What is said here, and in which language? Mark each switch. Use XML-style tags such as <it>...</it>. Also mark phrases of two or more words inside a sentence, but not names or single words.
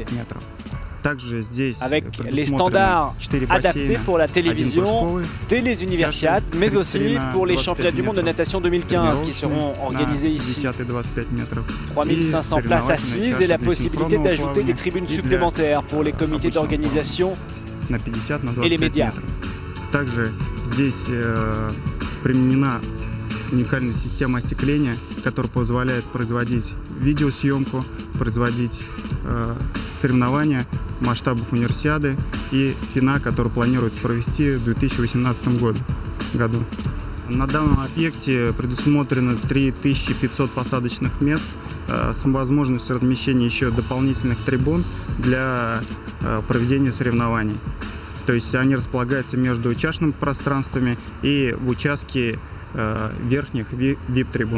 <fr>Avec les standards adaptés pour la télévision dès les Universiades, mais aussi pour les championnats du monde de natation 2015 qui seront organisés ici. 3500 places assises et la possibilité d'ajouter des tribunes supplémentaires pour les comités d'organisation et les médias.</fr> <ru>Также здесь применена уникальная система остекления, которая позволяет производить видеосъемку, производить соревнования масштабов универсиады и финал, который планируется провести в 2018 году. На данном объекте предусмотрено 3500 посадочных мест с возможностью размещения еще дополнительных трибун для проведения соревнований. То есть они располагаются между чашными пространствами и в участке верхних VIP-трибун.</ru>